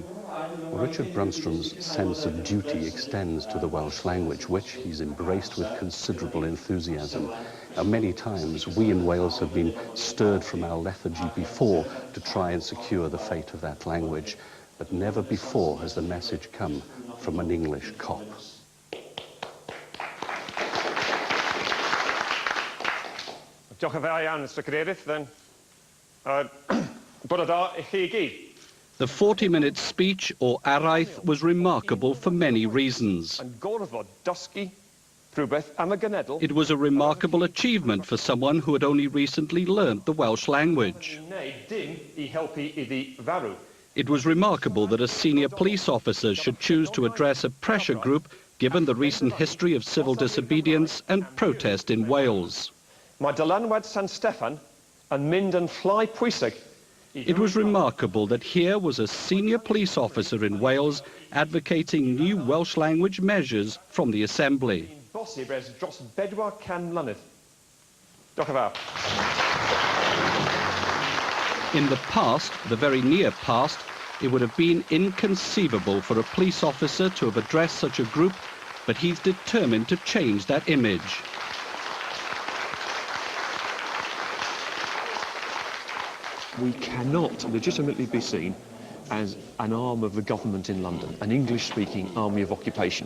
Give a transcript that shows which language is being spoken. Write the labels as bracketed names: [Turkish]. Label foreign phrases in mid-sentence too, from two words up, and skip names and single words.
[English] Richard Brunstrom's sense of duty extends to the Welsh language, which he's embraced with considerable enthusiasm. Many times we in Wales have been stirred from our lethargy before to try and secure the fate of that language, but never before has the message come from an English cop. [Welsh] Diolch yn fawr iawn, Mr. Cadeirydd. Bore da I chi I gyd. [English] The 40-minute speech, or araith, was remarkable for many reasons. It was a remarkable achievement for someone who had only recently learnt the Welsh language. It was remarkable that a senior police officer should choose to address a pressure group given the recent history of civil disobedience and protest in Wales. [Welsh] Mae dylanwad San Steffan yn mynd yn llai pwysig. [English] It was remarkable that here was a senior police officer in Wales advocating new Welsh language measures from the Assembly. [Welsh] Bosib ers dros 400 mlynedd. Diolch yn fawr. [English] In the past, the very near past, it would have been inconceivable for a police officer to have addressed such a group, but he's determined to change that image. We cannot legitimately be seen as an arm of the government in London, an English-speaking army of occupation.